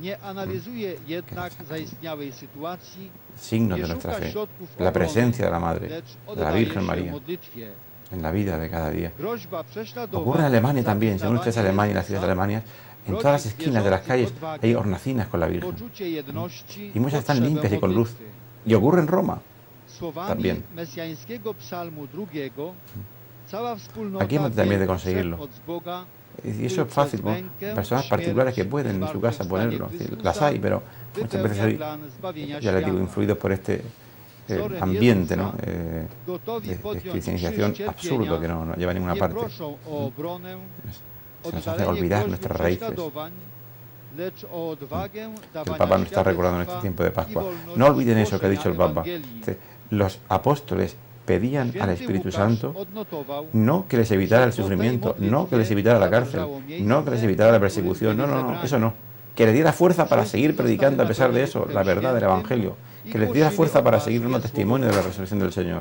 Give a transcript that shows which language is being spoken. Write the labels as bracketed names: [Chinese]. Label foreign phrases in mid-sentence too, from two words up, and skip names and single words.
[Spanish] Signos de nuestra fe, la presencia de la Madre, de la Virgen María, en la vida de cada día. Ocurre en Alemania también, según ustedes Alemania y las ciudades de Alemania, en todas las esquinas de las calles hay hornacinas con la Virgen. Y muchas están limpias y con luz. Y ocurre en Roma. también. [Polish] mesjańskiego psalmu drugiego, cała wspólnota [Spanish] Aquí hemos también de [Polish] wie, [Spanish] conseguirlo. [Polish] że od Boga [Spanish] Y eso es fácil, ¿no? Personas particulares que pueden en su casa ponerlo. Es decir, las hay, pero muchas veces hoy, ya les digo, influidos por este ambiente, ¿no? De cristianización absurdo que no lleva a ninguna [Polish] nie [Spanish] parte. [Polish] proszą o obronę, [Spanish] Se nos hace [Polish] oddalenie [Spanish] olvidar [Polish] groźby [Spanish] nuestras raíces. [Polish] prześladowań, lecz o odwagę [Spanish] Que el [Polish] dawania [Spanish] Papa nos está recordando en este [Polish] świadectwa [Spanish] tiempo de [Polish] i [Spanish] Pascua. [Polish] wolności [Spanish] No olviden eso que ha dicho el [Polish] głoszenia [Spanish] Papa. [Polish] Ewangelii. [Spanish] Dice, los apóstoles pedían al [Polish] Święty [Spanish] Espíritu [Polish] Łukasz [Spanish] Santo [Polish] odnotował, [Spanish] no que les evitara el sufrimiento, no que les evitara la cárcel, no que les evitara la persecución, no, eso no. Que les diera fuerza para seguir predicando a pesar de eso la verdad del Evangelio, que les diera fuerza para seguir dando testimonio de la resurrección del Señor.